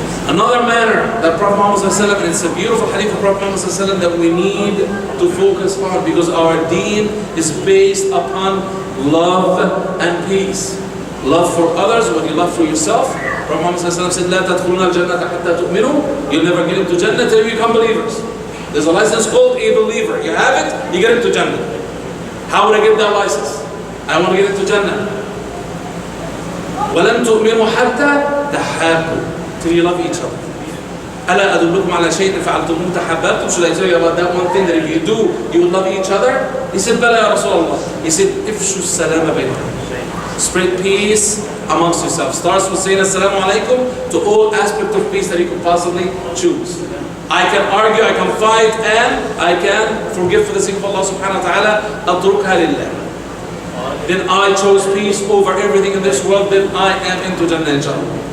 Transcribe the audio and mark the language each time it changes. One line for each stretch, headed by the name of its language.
English: Another manner that Prophet Muhammad ﷺ, and it's a beautiful hadith of Prophet Muhammad ﷺ that we need to focus on, because our deen is based upon love and peace. Love for others, what you love for yourself. Prophet Muhammad ﷺ said,
Arabic: لا تدخلون الجنة حتى تؤمنوا.
English: You'll never get into Jannah till you become believers. There's a license called a believer. You have it, you get into Jannah. How would I get that license? I want to get into Jannah.
Arabic: وَلَن تُؤْمِنُوا حَتَّى تَحَابُوا.
English: Till you love each other.
Arabic: ألا أدلكم على شيء فعلتموه تحببتم.
English: Should I tell you about that one thing that if you do, you will love each other? He said,
Arabic: بلى يا رسول الله.
English: He said,
Arabic: افشوا السلام بينكم.
English: Spread peace amongst yourselves. Starts with saying assalamu alaikum to all aspects of peace that you could possibly choose. I can argue, I can fight, and I can forgive for the sake of Allah subhanahu wa ta'ala.
Arabic: أتركها لله.
English: Then I chose peace over everything in this world. Then I am into Jannah inshallah.